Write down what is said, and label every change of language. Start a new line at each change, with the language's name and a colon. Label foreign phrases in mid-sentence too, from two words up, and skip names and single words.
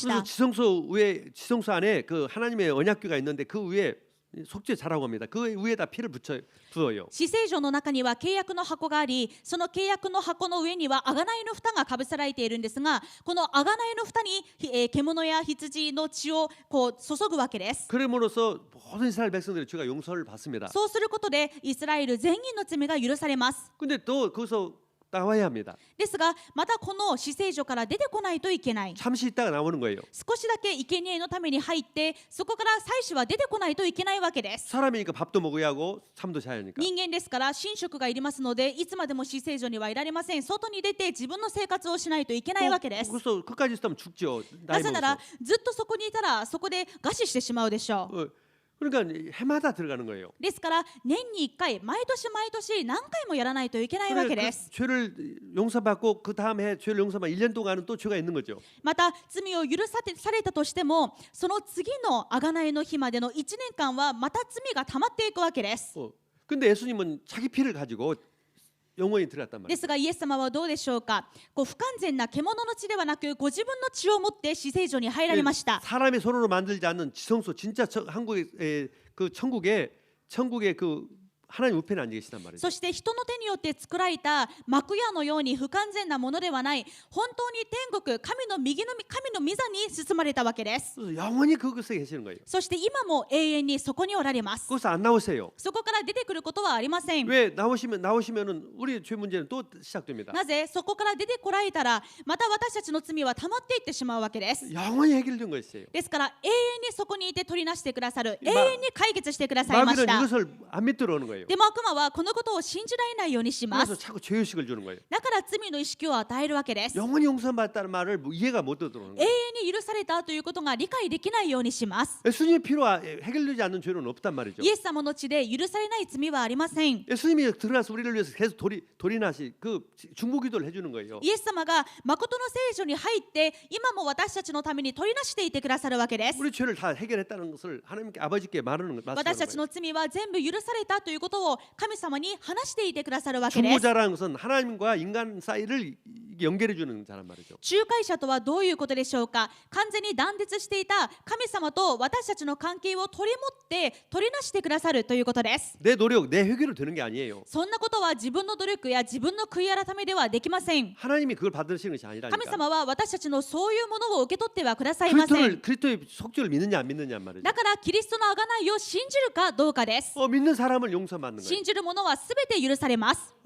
Korean: 그래서
Japanese: た。
Korean: 지성소 안에 그 하나님의 언약궤가 있는데 그 위에 속죄 자라고 합니다. 그 위에다 피를 부어요.
Japanese: 至聖所の中には契約の箱がありその契約の箱の上には贖いの蓋がかぶせられているんですがこの贖いの蓋に、獣や羊の血をこう注ぐわけです。
Korean: 그럼으로써 모든 이스라엘 백성들의 죄가 용서를 받습니다.
Japanese: そうすることでイスラエル全員の罪が許されます。
Korean: 근데 또 거기서 나와야 합니다.
Japanese: ですがまたこの至聖所から出てこないといけない。
Korean: 잠시 있다가 나오는 거예요.
Japanese: 少しだけ生贄のために入ってそこから祭司は出てこないといけないわけです。
Korean: 사람이니까 밥도 먹어야 하고 잠도 자야 하니까.
Japanese: 人間ですから寝食がいりますのでいつまでも至聖所にはいられません。外に出て自分の生活をしないといけないわけです。
Korean: 그래서 끝까지 있으면 죽죠.
Japanese: な
Korean: 나이
Japanese: ぜなら
Korean: 먹어서.
Japanese: ずっとそこにいたらそこで餓死してしまうでしょう。
Korean: 그러니까 해마다 들어가는 거예요.
Japanese: ですから年に1回毎年毎年何回もやらないといけないわけです。
Korean: 죄를 용서받고 그 다음 해 죄를 용서받 1년 동안은 또 죄가 있는 거죠.
Japanese: また罪を許されたとしてもその次の贖いの日までの1年間はまた罪が溜まっていくわけです。
Korean: 근데 예수님은 자기 피를 가지고 영원히 들어갔단
Japanese: で
Korean: 말이에요.
Japanese: すがイエス様はどうでしょうか。こう不完全な獣の血ではなくご自分の血を持って至聖所に入られました。
Korean: 사람의 손으로 만들지 않는 지성소 진짜 한국의 그 천국의 그 하나님 우편에 앉아 계시단 말이죠.
Japanese: そして人の手によって作られた幕屋のように不完全なものではない、本当に天国、神の右の神の御座に進まれたわけです。
Korean: 그래서 영원히 그곳에 계시는 거예요.
Japanese: そして今も永遠にそこにおられます。
Korean: 거기서 안 나오세요.
Japanese: そこから出てくることはありません。
Korean: 왜 나오시면은 우리의 죄 문제는 또 시작됩니다.
Japanese: なぜそこから出てこられたらまた私たちの罪は溜まっていってしまうわけです。
Korean: 영원히 해결된 것이에요.
Japanese: ですから永遠にそこにいて取りなしてくださる、永遠に解決してくださいまし
Korean: 마귀는
Japanese: た。
Korean: 이것을 안 믿도록 하는 거예요.
Japanese: でも悪魔はこのことを信じられないようにしま
Korean: 그래서
Japanese: す。
Korean: 자꾸 죄의식을 주는 거예요.
Japanese: だから罪の意識を与えるわけです。
Korean: 영원히 용서받았다는 말을 이해가 못 하도록 하는
Japanese: 永
Korean: 거예요.
Japanese: 遠に許されたということが理解できないようにします。
Korean: 예수님의 피로 해결되지 않는 죄는 없단 말이죠.
Japanese: イエス様の血で許されない罪はありません。
Korean: 예수님이 드러나서 우리를 위해서 계속 돌이나시 그 중보기도를 해주는 거예요.
Japanese: イエス様が誠の聖書に入って今も私たちのために取りなしていてくださるわけです。
Korean: 우리 죄를 다 해결했다는 것을 하나님께 아버지께 말하는
Japanese: 私たち
Korean: 거예요.
Japanese: の罪は全部許されたということを神様に話していてくださるわけです。
Korean: 중보자라는 것은 하나님과 인간 사이를 연결해 주는 자란 말이죠.
Japanese: 仲介者とはどういうことでしょうか。完全に断絶していた神様と私たちの関係を取り持って取りなしてくださるということです。
Korean: 내 노력, 내 회개로 되는 게 아니에요.
Japanese: そんなことは自分の努力や自分の悔い改めではできません。
Korean: 하나님이 그걸 받으시는 것이 아니라니까.
Japanese: 神様は私たちのそういうものを受け取ってはくださいません。
Korean: 그리스도의 속죄를 믿느냐 안 믿느냐 말이죠.
Japanese: だからキリストの贖いを信じるかどうかです。
Korean: 믿는 사람을 용서받는 거예요.
Japanese: 信じる者はすべて許されます。